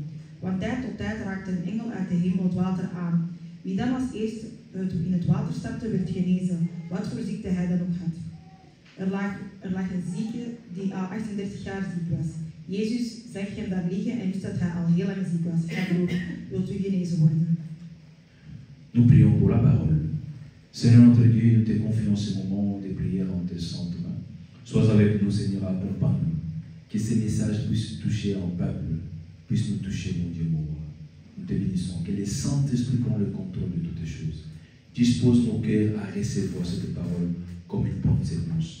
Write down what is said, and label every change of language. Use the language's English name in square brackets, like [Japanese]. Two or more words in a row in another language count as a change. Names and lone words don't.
[Dutch] Want tijd tot tijd raakte een engel uit de hemel het water aan. Wie dan als eerste in het water stapte, werd genezen, wat voor ziekte hij dan ook had. Er lag een zieke die al 38 jaar ziek was. Jezus zag hem daar liggen en wist dat hij al heel lang ziek was. Hij vroeg, wilt u genezen worden? [French] Nous prions pour la parole. Seigneur notre Dieu, nous te confions ce moment de prière en tes saintes mains. Sois avec nous, Seigneur, accompagne-nous. Que ces messages puissent toucher un peuple, puissent nous toucher, mon Dieu, mon roi. Nous te bénissons. Que le Saint-Esprit prenne le contrôle de toutes choses. Dispose nos cœurs à recevoir cette parole comme une bonne séquence.